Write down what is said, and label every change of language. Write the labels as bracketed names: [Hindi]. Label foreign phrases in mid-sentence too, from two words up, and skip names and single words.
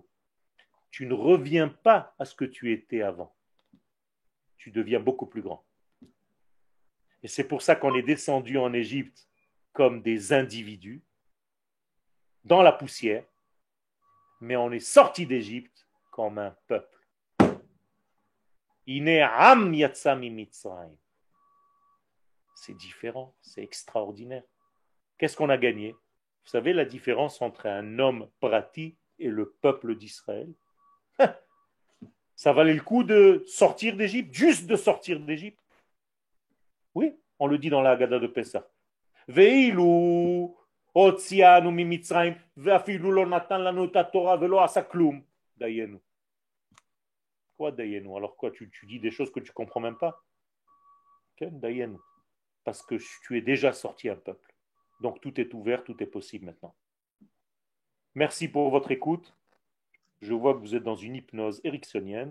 [French] Tu ne reviens pas à ce que tu étais avant. Tu deviens beaucoup plus grand. Et c'est pour ça qu'on est descendu en Égypte comme des individus, dans la poussière, mais on est sorti d'Égypte comme un peuple. [Hebrew] כעם יצא ממצרים. [French] C'est différent, c'est extraordinaire. Qu'est-ce qu'on a gagné? Vous savez la différence entre un homme prati et le peuple d'Israël? Ça valait le coup de sortir d'Égypte, juste de sortir d'Égypte. Oui, on le dit dans la Haggadah de Pessah. [Hebrew] ואילו הוציאנו ממצרים ואפילו לא נתן לנו את התורה ולא עשה כלום. Dayenu. [French] Quoi Dayenu? Alors quoi, tu dis des choses que tu ne comprends même pas? Okay? Dayenu. Parce que tu es déjà sorti un peuple. Donc tout est ouvert, tout est possible maintenant. Merci pour votre écoute. Je vois que vous êtes dans une hypnose ericksonienne.